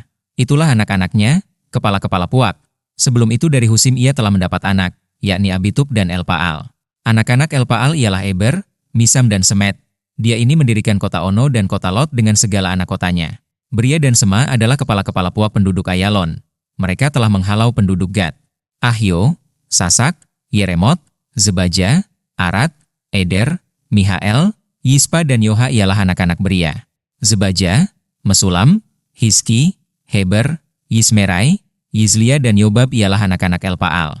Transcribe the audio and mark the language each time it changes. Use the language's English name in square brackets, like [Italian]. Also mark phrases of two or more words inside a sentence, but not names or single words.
[Malay] Itulah anak-anaknya, kepala-kepala puak. Sebelum itu dari Husim ia telah mendapat anak, yakni Abitub dan Elpaal. Anak-anak Elpaal ialah Eber, Misam dan Semet. Dia ini mendirikan kota Ono dan kota Lot dengan segala anak kotanya. Bria dan Sema adalah kepala-kepala puak penduduk Ayalon. Mereka telah menghalau penduduk Gad. Ahio, Sasak, Yeremot, Zebaja, Arad, Eder, Mihael, Yispa dan Yoha ialah anak-anak Bria. Zebaja, Mesulam, Hiski, Heber, Yismerai, Yizlia dan Yobab ialah anak-anak Elpaal.